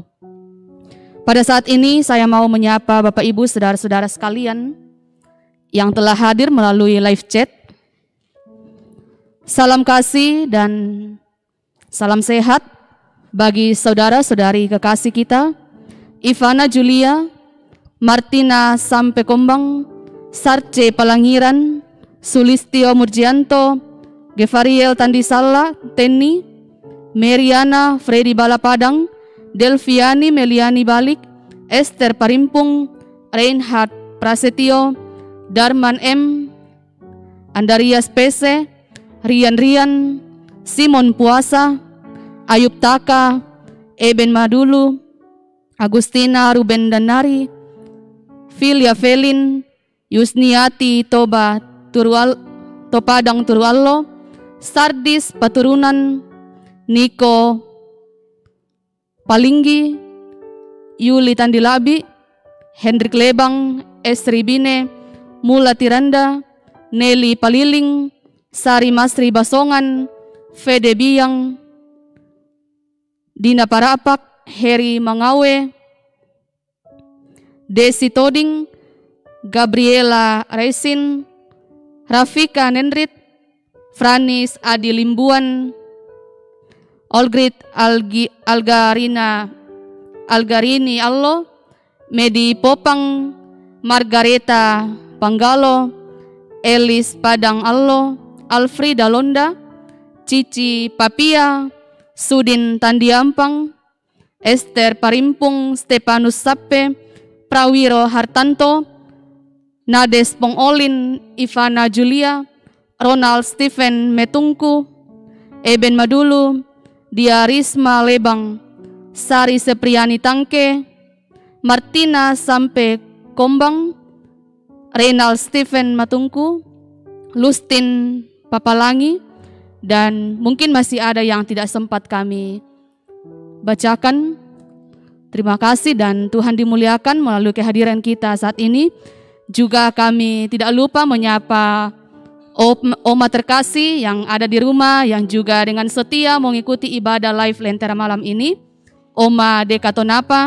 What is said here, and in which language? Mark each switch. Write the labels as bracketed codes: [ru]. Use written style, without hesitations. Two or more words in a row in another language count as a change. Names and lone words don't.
[id] Pada saat ini saya mau menyapa Bapak Ibu saudara-saudara sekalian yang telah hadir melalui live chat. Salam kasih dan salam sehat bagi saudara-saudari kekasih kita, Ivana Julia, Martina Sampe Kombang, Sarce Palangiran, Sulistio Murjianto, Gefariel Tandisalla, Tenni, Meriana Freddy Balapadang, Delviani Meliani Balik, Esther Parimpung, Reinhard Prasetyo, Darman M, Andarias PC, Rian, Simon Puasa, Ayub Taka, Eben Madulu, Agustina Ruben Danari, Filia Felin, Yusniati Toba Topadang Turwallo, Sardis Paturunan, Niko Palinggi, Yuli Tandilabi, Hendrik Lebang, Esri Bine, Mula Tiranda, Nelly Paliling, Sari Masri Basongan, Fede Biang, Dina Parapak, Heri Mangawe, Desi Toding, Gabriela Resin, Rafika Nendrit, Franis Adi Limbuan, Olgrit Algarini Allo, Medi Popang, Margareta Panggalo, Elis Padang Allo, Alfrida Londa, Cici Papia, Sudin Tandiampang, Esther Parimpung, Stepanus Sappe, Prawiro Hartanto, Nades Pongolin, Ivana Julia, Ronald Stephen Metungku, Eben Madulu, Diarisma Lebang, Sari Sepriani Tangke, Martina Sampe Kombang, Renal Stephen Matungku, Lustin Papalangi, dan mungkin masih ada yang tidak sempat kami bacakan. Terima kasih dan Tuhan dimuliakan melalui kehadiran kita saat ini. Juga kami tidak lupa menyapa Oma terkasih yang ada di rumah, yang juga dengan setia mengikuti ibadah live Lentera Malam ini, Oma Dekatonapa.